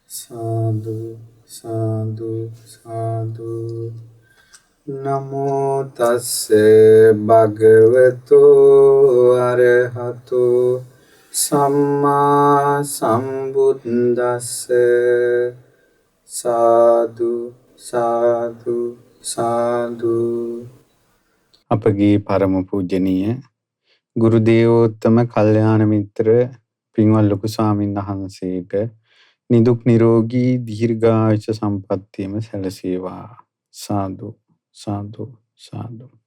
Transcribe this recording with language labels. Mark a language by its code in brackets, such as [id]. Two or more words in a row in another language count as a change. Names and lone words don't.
[pi] සාදු සාදු සාදු නමෝ තස්ස භගවතු අරහතු සම්මා සම්බුද්දස්ස සාදු සාදු සාදු. [si] අපගේ පරම පූජනීය ගුරු දේවෝත්තම කල්යාණ මිත්‍ර පින්වත් ලොකු ස්වාමීන් වහන්සේට නිදුක් නිරෝගී දීර්ඝායුෂ සම්පන්නියම සැලසේවා. සාදු සාදු සාදු.